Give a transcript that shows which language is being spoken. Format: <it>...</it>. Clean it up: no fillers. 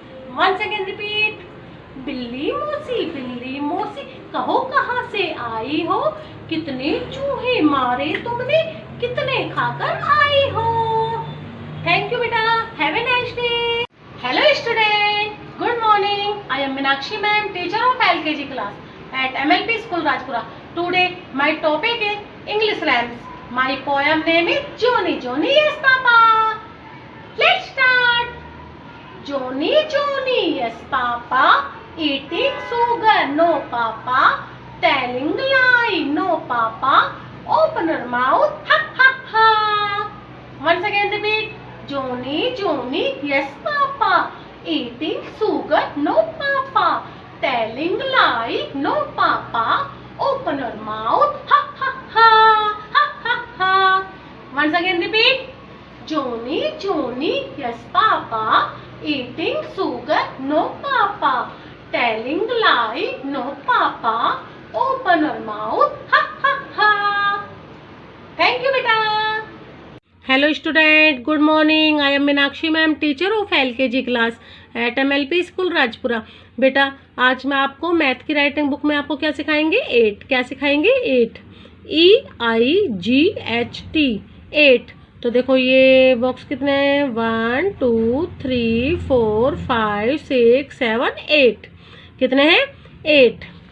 <en>Once again repeat.</en> <hi>बिल्ली मोसी कहो कहाँ से आई हो, कितने चूहे मारे तुमने, कितने खाकर आई हो।</hi> <en>Thank you बेटा, have a nice day. Hello student, good morning. I am Meenakshi ma'am, teacher of LKG class at MLP School Rajpura. Today my topic is English rhymes. My poem name is Johnny Johnny Yes Papa. Let's start. Johnny Yes Papa, eating sugar no Papa, telling lie no Papa, open her mouth ha ha ha. Once again repeat. Johnny Yes Papa, eating sugar no Papa, telling lie no Papa, open her mouth ha ha ha ha ha ha. Once again repeat. Johnny Yes Papa, eating sugar no Papa, telling lie no Papa, open her mouth ha ha ha. Thank you beta. Hello student, good morning. I am Meenakshi ma'am, teacher of LKG class at MLP School Rajpura.</en> <hi>बेटा आज मैं आपको math की writing book में आपको क्या सिखाएंगे, 8 क्या सिखाएंगे, 8 EIGHT 8। तो देखो ये बॉक्स कितने हैं, 1 2 3 4 5 6 7 8, कितने हैं 8।</hi>